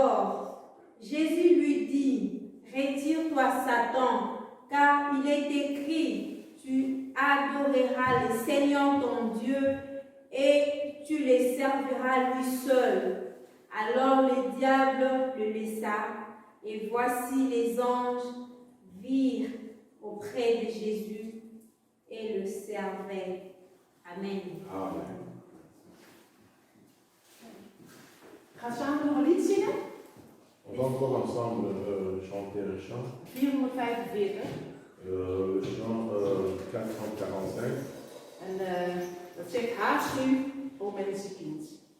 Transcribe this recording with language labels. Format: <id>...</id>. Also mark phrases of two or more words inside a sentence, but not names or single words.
<fr>» Jésus lui dit, « Retire-toi, Satan, car il est écrit, tu adoreras le Seigneur ton Dieu et tu le serviras lui seul. » Alors le diable le laissa, et voici les anges virent auprès de Jésus et le servaient. Amen. Amen.</fr> <nl>Ga samen nog een lied zingen?</nl> <fr>On va encore ensemble chanter le chant. 445. Le chant 445.</fr> <nl>En dat zegt haast u, o mensenkind.</nl>